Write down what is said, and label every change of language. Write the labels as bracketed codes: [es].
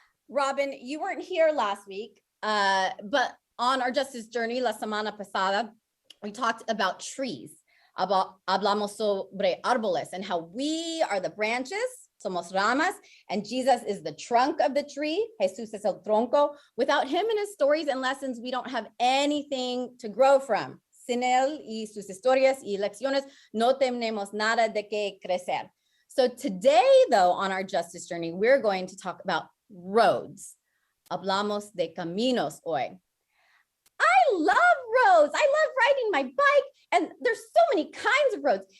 [en] Robin, you weren't here last week, but on our Justice Journey, [es] la semana pasada, [en] we talked about trees. [es] Hablamos sobre árboles [en] and how we are the branches, [es] somos ramas, [en] and Jesus is the trunk of the tree. [es] Jesús es el tronco. [en] Without him and his stories and lessons, we don't have anything to grow from. [es] Sin él y sus historias y lecciones, no tenemos nada de qué crecer. [en] So today, though, on our Justice Journey, we're going to talk about roads. [es] Hablamos de caminos hoy. [en] I love roads. I love riding my bike, and there's so many kinds of roads.